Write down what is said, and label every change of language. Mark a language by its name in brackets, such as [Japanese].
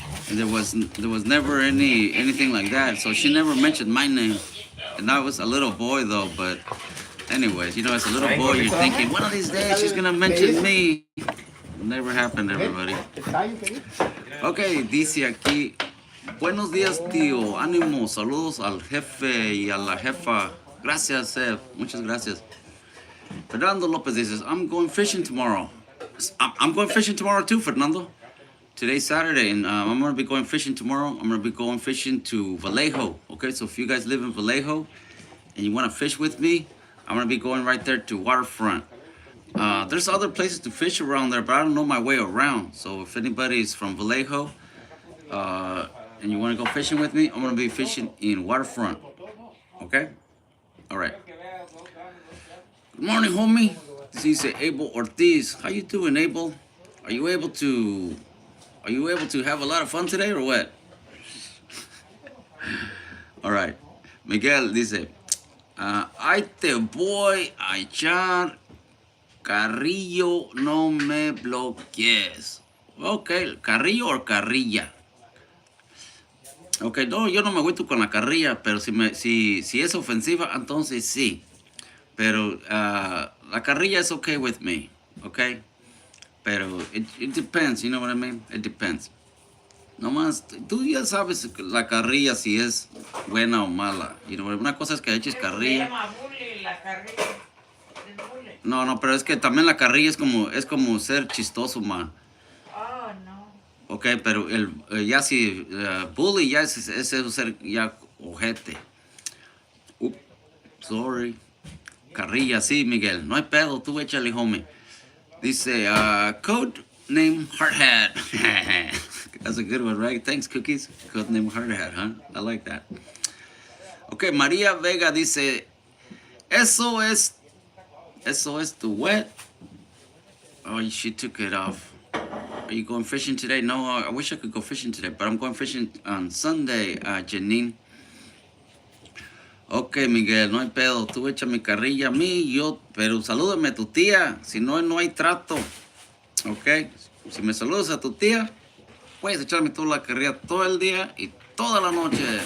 [English] There was never anything like that. So she never mentioned my name. And I was a little boy though, but anyways, you know, as a little boy, you're thinking, one of these days she's gonna mention me. Never happened, everybody. [Spanish] Okay, dice aquí, buenos días, tío. Ánimo, saludos al jefe y a la jefa. Gracias, Sef. Muchas gracias. [English] Fernando Lopez says, I'm going fishing tomorrow. I'm going fishing tomorrow too, Fernando. Today's Saturday, and I'm going to be going fishing tomorrow. I'm going to be going fishing to Vallejo. Okay, so if you guys live in Vallejo and you want to fish with me, I'm going to be going right there to Waterfront. There's other places to fish around there, but I don't know my way around. So if anybody's from Vallejo and you want to go fishing with me, I'm going to be fishing in Waterfront. Okay? All right. Good morning, homie. This is Abel Ortiz. How you doing, Abel? Are you able to have a lot of fun today or what? All right. [Spanish] Miguel dice, ay te voy a echar carrillo, no me bloquees. Okay, carrillo o carrilla. Okay, no, yo no me agüito con la carrilla, pero si es ofensiva, entonces sí. Pero la carrilla [English] is okay with me, okay? Pero it depends, you know what I mean? It depends. [Spanish] Nomás, tú ya sabes la carrilla si es buena o mala. [English] You know, [Spanish] una cosa es que eches carrilla. Se llama bully, la carrilla. Es bully. No, pero es que también la carrilla es como ser chistoso, man. [English] Oh, no. [Spanish] Ok, pero ya si bully ya es eso ser ya ojete. Sorry. Carrilla, sí, Miguel. No hay pedo, tú échale, homie. [English] Dice, code name Hard Hat. That's a good one, right? Thanks, Cookies. Code name Hard Hat, huh? I like that. [Spanish] Okay, Maria Vega dice, eso es [English] the what? Oh, she took it off. Are you going fishing today? No, I wish I could go fishing today, but I'm going fishing on Sunday, Janine. [Spanish] Ok, Miguel, no hay pedo. Tú échame carrilla a mí, pero salúdame a tu tía. Si no, no hay trato. Ok, si me saludas a tu tía, puedes echarme toda la carrilla todo el día y toda la noche.